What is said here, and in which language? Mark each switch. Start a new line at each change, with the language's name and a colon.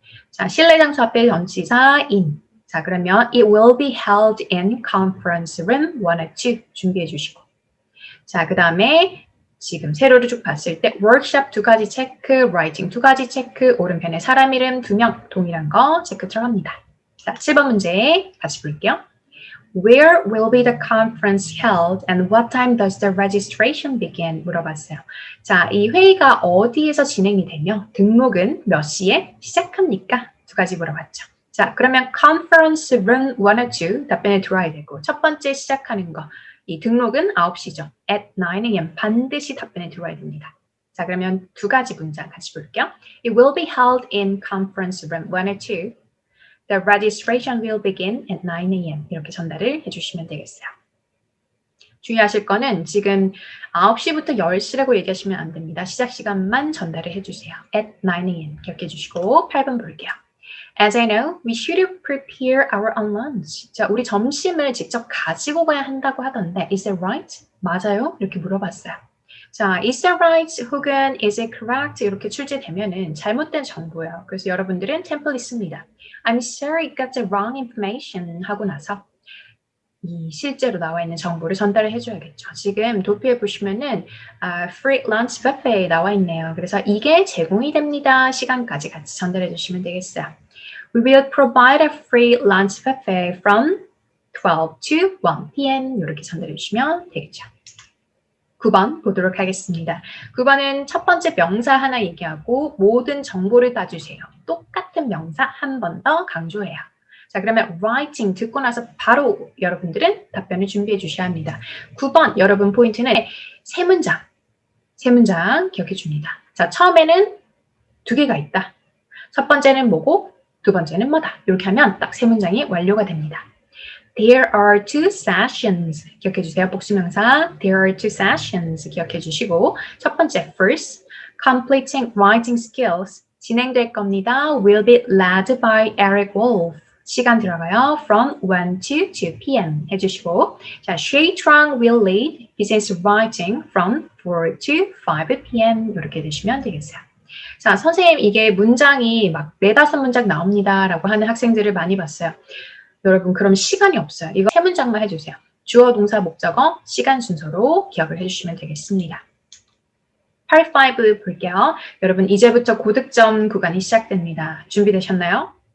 Korean: 자, 실내 장소 앞에 전치사 in 자, 그러면
English: it will be held in conference room 102
Korean: 준비해 주시고 자, 그 다음에 지금 세로를 쭉 봤을 때 workshop 2가지 체크, writing 2가지 체크, 오른편에 사람 이름 2명 동일한 거 체크 들어갑니다. 자, 7번 문제 다시 볼게요.
English: Where will be the conference held and what time does the registration begin?
Korean: 물어봤어요. 자, 이 회의가 어디에서 진행이 되며 등록은 몇 시에 시작합니까? 2가지 물어봤죠. 자, 그러면
English: conference room 1 or 2
Korean: 답변에 들어와야 되고 첫 번째 시작하는 거. 이 등록은 9시죠.
English: At 9 a.m.
Korean: 반드시 답변에 들어와야 됩니다. 자, 그러면 두 가지 문장 같이 볼게요.
English: It will be held in conference room 1 or 2. The registration will begin at 9 a.m.
Korean: 이렇게 전달을 해주시면 되겠어요. 주의하실 거는 지금 9시부터 10시라고 얘기하시면 안 됩니다. 시작 시간만 전달을 해주세요.
English: At 9 a.m.
Korean: 기억해 주시고 8번 볼게요.
English: As I know, we should prepare our own lunch.
Korean: 자, 우리 점심을 직접 가지고 가야 한다고 하던데
English: Is that right?
Korean: 맞아요? 이렇게 물어봤어요. 자,
English: is that right? 혹은 is it correct?
Korean: 이렇게 출제되면은 잘못된 정보예요. 그래서 여러분들은 템플릿 씁니다.
English: I'm sorry, got the wrong information
Korean: 하고 나서 이 실제로 나와 있는 정보를 전달을 해줘야겠죠. 지금 도표에 보시면은 free lunch buffet 나와 있네요. 그래서 이게 제공이 됩니다. 시간까지 같이 전달해 주시면 되겠어요.
English: We will provide a free lunch buffet from 12 to 1 p.m.
Korean: 이렇게 전달해 주시면 되겠죠. 9번 보도록 하겠습니다. 9번은 첫 번째 명사 하나 얘기하고 모든 정보를 따주세요. 똑같은 명사 한 번 더 강조해요. 자, 그러면 writing 듣고 나서 바로 여러분들은 답변을 준비해 주셔야 합니다. 9번 여러분 포인트는 세 문장 기억해 줍니다. 자, 처음에는 두 개가 있다. 첫 번째는 뭐고 두 번째는 뭐다. 이렇게 하면 딱 세 문장이 완료가 됩니다.
English: There are 2 sessions.
Korean: 기억해 주세요. 복수명사.
English: There are 2 sessions.
Korean: 기억해 주시고 첫 번째
English: first, completing writing skills.
Korean: 진행될 겁니다.
English: Will be led by Eric Wolf.
Korean: 시간 들어가요.
English: From 1 to 2 p.m.
Korean: 해주시고 자,
English: Shui Trang will lead business writing from 4 to 5 p.m.
Korean: 이렇게 되시면 되겠어요. 자, 선생님 이게 문장이 막 4-5문장 나옵니다. 라고 하는 학생들을 많이 봤어요. 여러분 그럼 시간이 없어요. 이거 세 문장만 해주세요. 주어, 동사, 목적어, 시간 순서로 기억을 해주시면 되겠습니다. 85 볼게요. 여러분 이제부터 고득점 구간이 시작됩니다. 준비되셨나요?